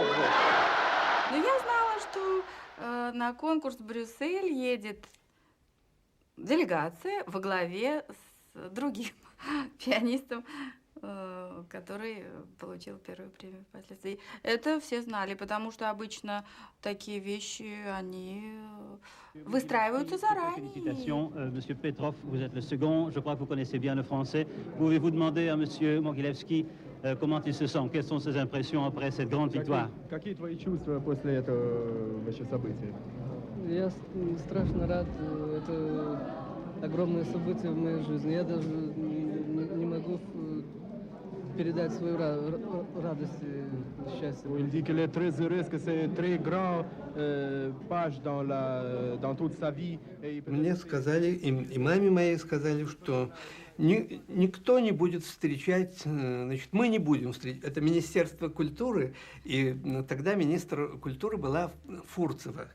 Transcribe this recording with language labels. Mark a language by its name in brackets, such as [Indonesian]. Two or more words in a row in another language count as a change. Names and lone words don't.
[Russian] Но я знала, что на конкурс в Брюссель едет делегация во главе с другим пианистом, который получил первую премию впоследствии. Это все знали, потому что обычно такие вещи, они выстраиваются заранее. [French] Félicitations, Monsieur Petrov, vous êtes le second. Je crois que vous connaissez bien le français. Pouvez-vous demander à Monsieur Mogilevski comment il se sent? Quelles sont ses impressions après cette grande victoire? [Russian] Какие твои чувства после этого вообще события? Я страшно рад. Это огромное событие в моей жизни. Я даже не могу передать свою радость и счастье. [French] Il dit qu'il est très heureux, que c'est très grand page dans toute sa vie. [Russian] Мне сказали, и маме моей сказали, что никто не будет встречать, значит, мы не будем встречать. Это Министерство культуры, и тогда министр культуры была Фурцева.